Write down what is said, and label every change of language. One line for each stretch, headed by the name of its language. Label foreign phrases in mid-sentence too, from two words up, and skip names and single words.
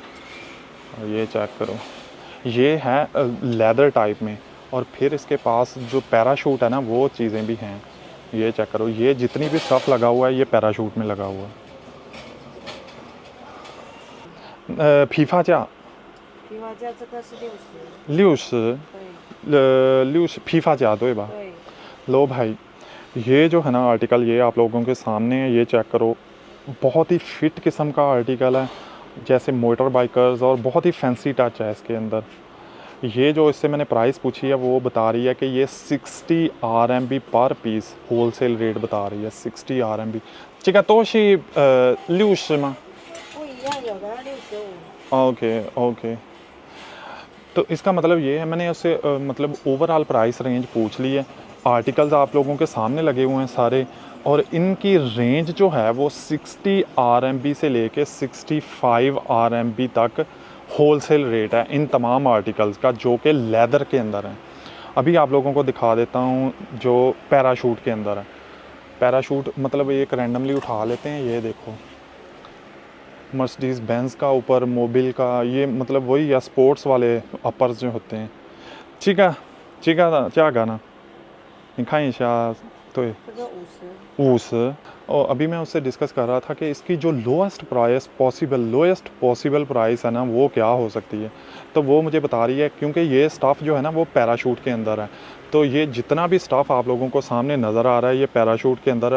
Hindi: और ये चेक करो, ये है
English: leather type
Hindi: में। और फिर इसके पास जो पैराशूट है ना वो चीज़ें भी हैं। ये चेक करो, ये जितनी भी स्टफ़ लगा हुआ है ये पैराशूट में लगा हुआ है। फीफा क्या
Chinese: 批发价这个是60， 60 对
Hindi: 60फीफा क्या
Chinese: 对吧对，
Hindi: लो भाई, ये जो है ना आर्टिकल ये आप लोगों के सामने है। ये चेक करो, बहुत ही फिट किस्म का आर्टिकल है, जैसे
English: motor bikers,
Hindi: और बहुत ही
English: fancy touch
Hindi: है इसके अंदर। ये जो इससे मैंने प्राइस पूछी है वो बता रही है कि ये 60 RMB
English: per piece wholesale rate
Hindi: बता रही है।
Chinese: 60 RMB 这个都是60吗不一样，有的65。
English: OK OK.
Hindi: तो इसका मतलब ये है, मैंने उससे मतलब
English: overall price range
Hindi: पूछ ली है। आर्टिकल्स आप लोगों के सामने लगे हुए हैं सारे, और इनकी रेंज जो है वो 60 RMB से लेके 65 RMB तक
English: wholesale rate
Hindi: है इन तमाम आर्टिकल्स का, जो कि लेदर के अंदर है। अभी आप लोगों को दिखा देता हूँ जो पैराशूट के अंदर है। पैराशूट मतलब एक रैंडमली उठा लेते हैं, ये देखो, मर्सिडीज़ बेंज का ऊपर मोबिल का, ये मतलब वही है स्पोर्ट्स वाले अपर्स जो होते हैं।
Chinese: 这个价格呢？你看一下，对，这个50， 50।
Hindi: और अभी मैं उससे डिस्कस कर रहा था कि इसकी जो
English: lowest possible price
Hindi: है ना वो क्या हो सकती है। तो वो मुझे बता रही है, क्योंकि ये स्टफ़ जो है ना वो पैराशूट के अंदर है, तो ये जितना भी स्टफ़ आप लोगों को सामने नज़र आ रहा है ये पैराशूट के अंदर है।